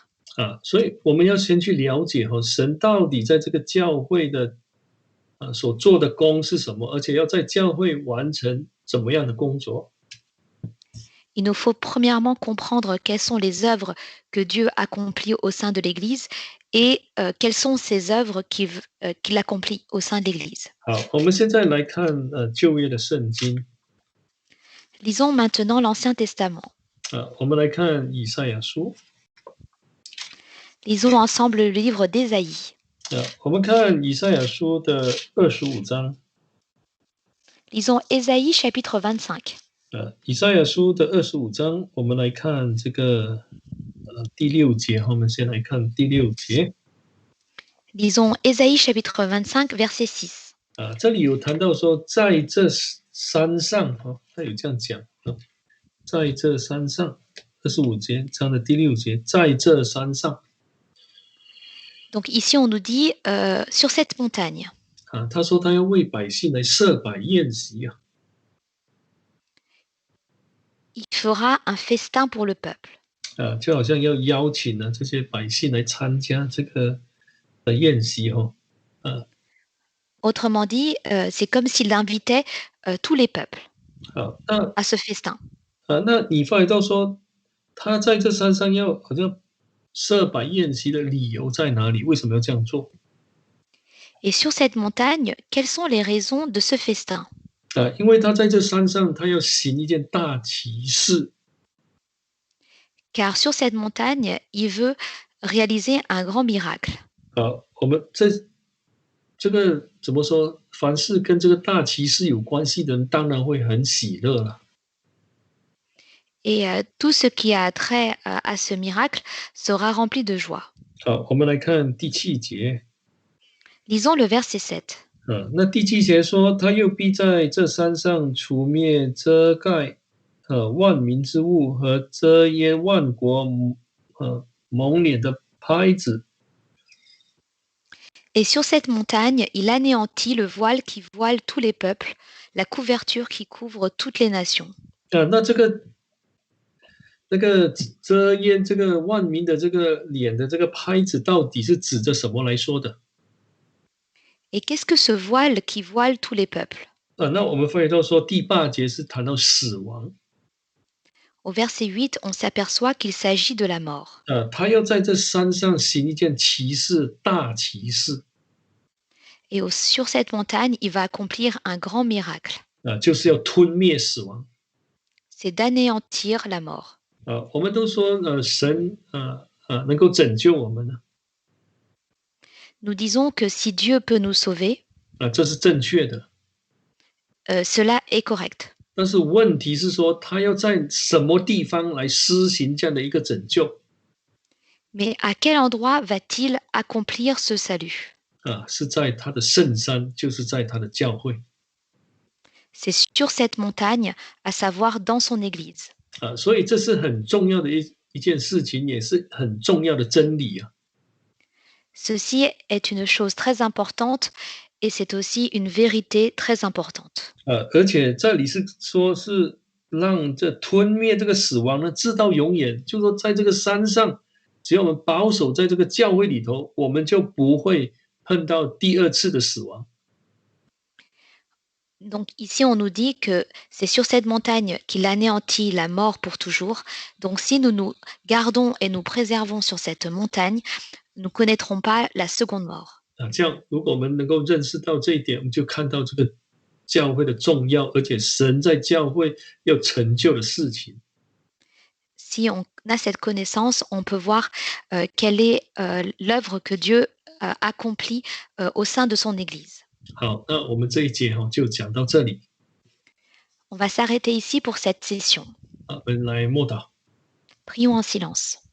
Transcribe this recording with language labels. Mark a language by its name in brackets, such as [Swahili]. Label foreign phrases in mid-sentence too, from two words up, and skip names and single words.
[Chinese] 所以我们要先去了解神到底在这个教会的所做的工是什么，而且要在教会完成怎么样的工作。 [French] Il nous faut premièrement comprendre quelles sont les œuvres que Dieu accomplit au sein de l'Église et quelles sont ces œuvres qu'il accomplit au sein de l'Église. [Chinese] 好，我们现在来看旧约的圣经。 [French] Lisons maintenant l'Ancien Testament. [Chinese] 我们来看以赛亚书。 [French] Lisons ensemble le livre d'Ésaïe. [Chinese] 我们看以赛亚书的25章。 [French] Lisons Ésaïe chapitre 25. [Chinese] 以赛亚书的25章，我们来看这个第6节。我们先来看第6节。 [French] Lisons Ésaïe chapitre 25 verset 6. [Chinese] 这里有谈到说，在这山上他有这样讲在这山上25节章的第6节，在这山上。 [French] Donc ici on nous dit sur cette montagne. [Chinese] 他说他要为百姓来设摆宴席。 [French] Il fera un festin pour le peuple. [Chinese] 就好像要邀请这些百姓来参加这个宴席。 [French] Autrement dit, c'est comme s'il invitait tous les peuples à ce festin. [Chinese] 那你发觉到说，他在这山上要好像设摆宴席的理由在哪里？为什么要这样做？ [French] Et sur cette montagne, quelles sont les raisons de ce festin? [Chinese] 因为他在这山上，他要行一件大奇事。 [French] Car sur cette montagne, il veut réaliser un grand miracle. [Chinese] 我们这个怎么说？凡是跟这个大奇事有关系的人，当然会很喜乐了。 [French] Et tout ce qui a trait à ce miracle sera rempli de joie. [Chinese] 我们来看第7节。 [French] Lisons le verset 7. [Chinese] 那第7节说，他又必在这山上除灭遮盖万民之物和遮掩万国蒙脸的拍子。 [French] Et sur cette montagne, il anéantit le voile qui voile tous les peuples, la couverture qui couvre toutes les nations. [Chinese] 那这个遮掩这个万民的这个脸的这个拍子，到底是指着什么来说的？ [French] Et qu'est-ce que ce voile qui voile tous les peuples? [Chinese] 那我们发觉到说，第8节是谈到死亡。 [French] Au verset 8, on s'aperçoit qu'il s'agit de la mort. [Chinese] 他要在这山上行一件奇事，大奇事。 [French] Et sur cette montagne, il va accomplir un grand miracle. [Chinese] 就是要吞灭死亡。 [French] C'est d'anéantir la mort. [Chinese] 我们都说神能够拯救我们呢。 [French] Nous disons que si Dieu peut nous sauver, [Chinese] 这是正确的。 [French] cela est correct. [Chinese] 但是问题是说，他要在什么地方来施行这样的一个拯救？ [French] Mais à quel endroit va-t-il accomplir ce salut? [Chinese] 是在他的圣山，就是在他的教会。 [French] C'est sur cette montagne, à savoir dans son église. [Chinese] 所以这是很重要的一件事情，也是很重要的真理啊。 [French] Ceci est une chose très importante et c'est aussi une vérité très importante. [Chinese] 而且这里是说是让这吞灭这个死亡呢，直到永远。就说在这个山上，只要我们保守在这个教会里头，我们就不会碰到第2次的死亡。 [French] Donc ici, on nous dit que c'est sur cette montagne qu'il anéantit la mort pour toujours. Donc si nous nous gardons et nous préservons sur cette montagne, nous ne connaîtrons pas la seconde mort. [Chinese] 这样，如果我们能够认识到这一点，我们就看到这个教会的重要，而且神在教会要成就的事情。 [French] Si on a cette connaissance, on peut voir quelle est l'œuvre que Dieu accompli au sein de son Église. [Chinese] 好，那我们这一节就讲到这里。 [French] On va s'arrêter ici pour cette session. [Chinese] 我们来默祷。 [French] Prions en silence.